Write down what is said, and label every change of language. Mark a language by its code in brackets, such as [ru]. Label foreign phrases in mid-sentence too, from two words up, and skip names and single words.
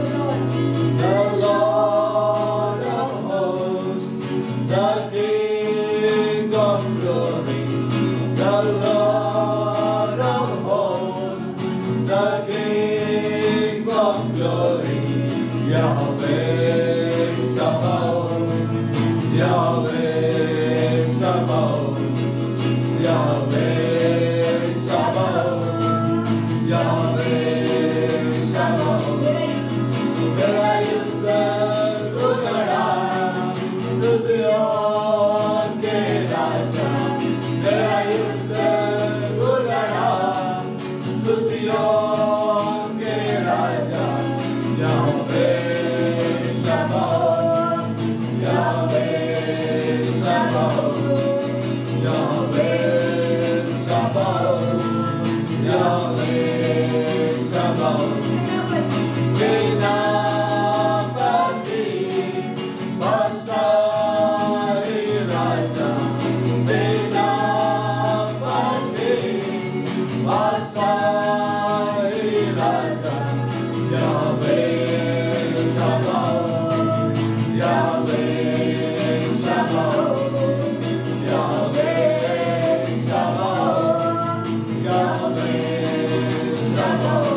[en] The Lord of hosts, the King of glory, the Lord of hosts, the King of glory, Yahweh Sabaoth, Yahweh Sabaoth, Yahweh Sabaoth, Yahweh Sabaoth. [hi] मेरा युद्ध तू लड़ा, दुनियों के राजा. मेरा युद्ध तू लड़ा, दुनियों के राजा. Yahweh Sabaoth, Yahweh Sabaoth, Yahweh Sabaoth, Yahweh Sabaoth. सेनापति, वसई राजा, सेनापति, वसई राजा, Yahweh Sabaoth, Yahweh Sabaoth, Yahweh Sabaoth, Yahweh Sabaoth.